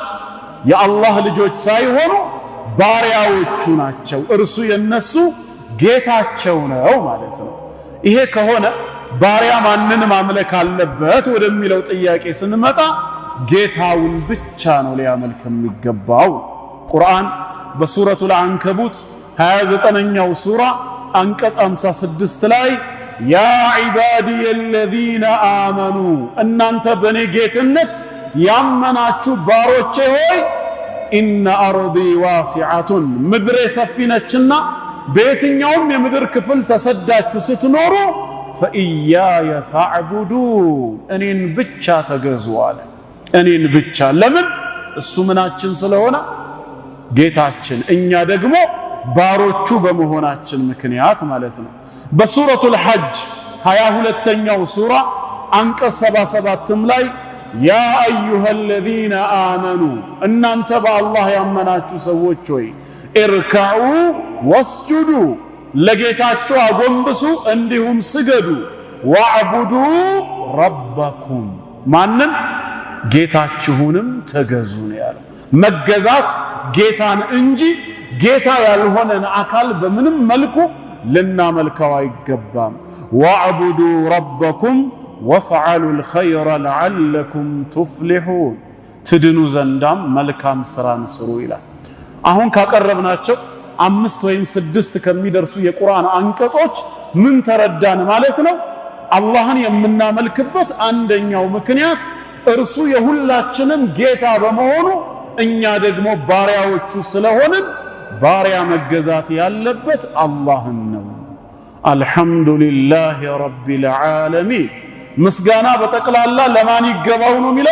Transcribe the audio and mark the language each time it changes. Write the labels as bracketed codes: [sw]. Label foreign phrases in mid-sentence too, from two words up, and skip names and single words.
[am] የአላህ ልጆች ሳይሆኑ ባሪያዎቹ ናቸው። እርሱ የነሱ ጌታቸው ነው ማለት ነው። ይሄ ከሆነ ባሪያ ማንን ማምለክ አለበት ወደሚለው ጥያቄ ስንመጣ ጌታውን ብቻ ነው ሊያመልክ የሚገባው። ቁርአን በሱረቱል አንከቡት 29ኛው ሱራ አንቀጽ 56 ላይ [ar] يا عبادي الذين آمنوا [am] እናንተ በኔ ጌትነት ያመናችሁ ባሮቼ ሆይ [ar] إن أرضي واسعة [am] ምድሬ ሰፊ ነችና በየትኛውም የምድር ክፍል ተሰዳችሁ ስትኖሩ [ar] فإياي فاعبدون [am] እኔን ብቻ ተገዙ አለ። እኔን ብቻ። ለምን? እሱ ምናችን ስለሆነ ጌታችን፣ እኛ ደግሞ ባሮቹ በመሆናችን ምክንያት ማለት ነው። በሱረቱል ሐጅ 22ኛው ሱራ አንቀጽ 77 ላይ [ar] يا أيها الذين آمنوا [am] እናንተ በአላህ ያመናችሁ ሰዎች ሆይ [ar] اركعوا واسجدوا [am] ለጌታችሁ አጎንብሱ እንዲሁም ስገዱ። [ar] واعبدوا ربكم [am] ማንን? ጌታችሁንም ተገዙ ነው ያለው። መገዛት ጌታን እንጂ ጌታ ያልሆነን አካል በምንም መልኩ ልናመልከው አይገባም። [ar] واعبدوا ربكم وافعلوا الخير لعلكم تفلحون [am] ትድኑ ዘንዳም መልካም ስራን ስሩ ይላል። አሁን ካቀረብናቸው 5 ወይም 6 ከሚደርሱ የቁርአን አንቀጾች ምን ተረዳን ማለት ነው? አላህን የምናመልክበት አንደኛው ምክንያት እርሱ የሁላችንም ጌታ በመሆኑ እኛ ደግሞ ባሪያዎቹ ስለሆንን ባሪያ መገዛት ያለበት አላህን ነው። [ar] الحمد لله رب العالمين [am] ምስጋና በጠቅላላ ለማን ይገባው ነው የሚለው?